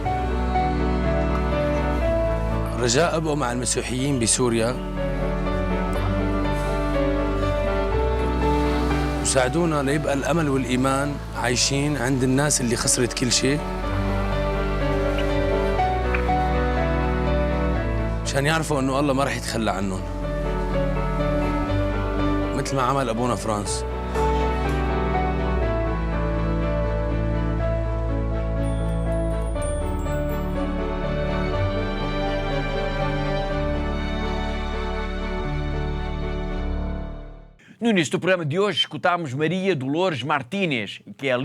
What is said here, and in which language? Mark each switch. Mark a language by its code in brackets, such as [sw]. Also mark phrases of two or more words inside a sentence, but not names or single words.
[ar] رجاء أبقوا مع المسيحيين بسوريا وساعدونا ليبقى الأمل والإيمان عايشين عند الناس اللي خسرت كل شيء، مشان يعرفوا إنه الله ما رح يتخلى عنهم مثل ما عمل أبونا فرانس. [pt] No início do programa de hoje, escutámos Maria Dolores Martínez, que é a